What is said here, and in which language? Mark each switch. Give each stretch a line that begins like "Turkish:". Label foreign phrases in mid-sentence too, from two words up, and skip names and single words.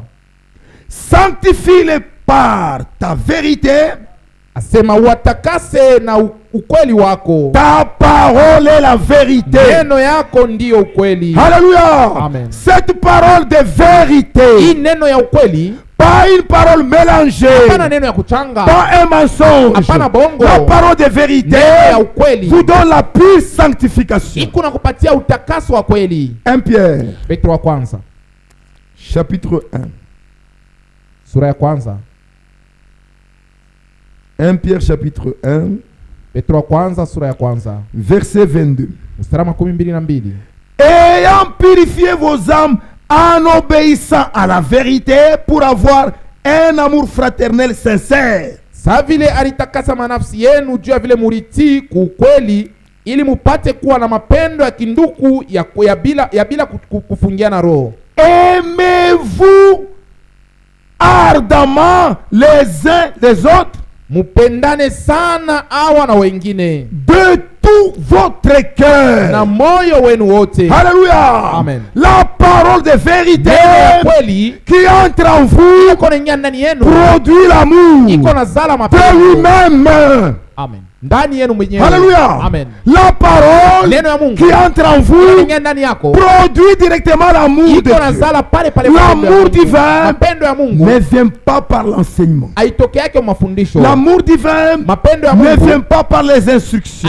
French: Sanctifie-les par ta vérité.
Swahili: asema watakase na ukweli wako,
French: Ta parole est la vérité.
Swahili: neno yako ndiyo ukweli. Alléluia. Amen.
French: Cette parole de vérité,
Swahili: Hii neno ya ukweli,
French: pas une parole mélangée,
Swahili: hapana neno ya kuchanga,
French: pas un mensonge.
Swahili: hapana bongo.
French: La parole de vérité
Swahili: Neno ya ukweli
French: vous donne la pure sanctification.
Swahili: iko na kupatia utakaso wa kweli.
French: 1 Pierre,
Swahili: Petro wa kwanza
French: chapitre 1.
Swahili: sura ya kwanza.
French: 1 Pierre, chapitre 1,
Swahili: Petro wa kwanza sura ya kwanza
French: verset 22.
Swahili: mstari wa 22.
French: Ayant purifié vos âmes en obéissant à la vérité pour avoir un amour fraternel sincère.
Swahili: Sa vile alitakasa manafsi yenu juu ya vile muritii kuukweli ili mupate kuwa na mapendo ya kinduku ya bila kufungiana roho.
French: Aimez-vous ardemment les uns les autres,
Swahili: mupendane sana awa na wengine
French: de tout votre cœur,
Swahili: na moyo wenu wote. Alléluia. Amen.
French: La parole de vérité qui entre en vous produit l'amour de lui-même.
Swahili: Amen. Ndani yenu mwenyewe. Alléluia. Amen.
French: La parole qui entre en vous produit directement l'amour de Dieu. L'amour divin ne vient pas par l'enseignement. L'amour divin ne vient pas par les instructions.